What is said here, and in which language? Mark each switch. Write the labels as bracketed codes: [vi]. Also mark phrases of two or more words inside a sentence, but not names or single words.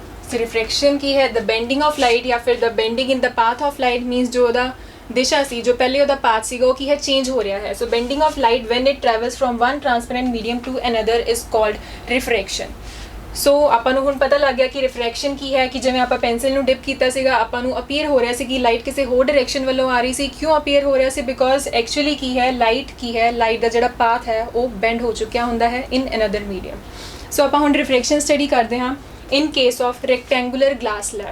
[pa] ਰਿਫ੍ਰੈਕਸ਼ਨ ਕੀ ਹੈ [en] the bending of light [pa] ਯਾ ਫਿਰ [en] the bending in the path of light means [pa] जो ਉਹਦਾ ਦਿਸ਼ਾ ਸੀ ਜੋ ਪਹਿਲੇ ਉਹਦਾ ਪਾਥ ਸੀਗਾ ਉਹ ਕੀ ਹੈ ਚੇਂਜ ਹੋ ਰਿਹਾ ਹੈ। [en] so bending of light when it travels from one transparent medium to another is called refraction. [pa] ਸੋ ਆਪਾਂ ਨੂੰ ਹੁਣ ਪਤਾ ਲੱਗ ਗਿਆ ਕਿ ਰਿਫਰੈਕਸ਼ਨ ਕੀ ਹੈ ਕਿ ਜਿਵੇਂ ਆਪਾਂ ਪੈਨਸਿਲ ਨੂੰ ਡਿਪ ਕੀਤਾ ਸੀਗਾ ਆਪਾਂ ਨੂੰ ਅਪੀਅਰ ਹੋ ਰਿਹਾ ਸੀ ਕਿ ਲਾਈਟ ਕਿਸੇ ਹੋਰ ਡਾਇਰੈਕਸ਼ਨ ਵੱਲੋਂ ਆ ਰਹੀ ਸੀ। ਕਿਉਂ ਅਪੀਅਰ ਹੋ ਰਿਹਾ ਸੀ? [en] because actually [pa] ਕੀ ਹੈ ਲਾਈਟ ਦਾ ਜਿਹੜਾ ਪਾਥ ਹੈ ਉਹ ਬੈਂਡ ਹੋ ਚੁੱਕਿਆ ਹੁੰਦਾ ਹੈ [en] in another medium. [pa] ਸੋ ਆਪਾਂ ਹੁਣ ਰਿਫਰੈਕਸ਼ਨ ਸਟੱਡੀ ਕਰਦੇ ਹਾਂ [en] in case of rectangular glass slab.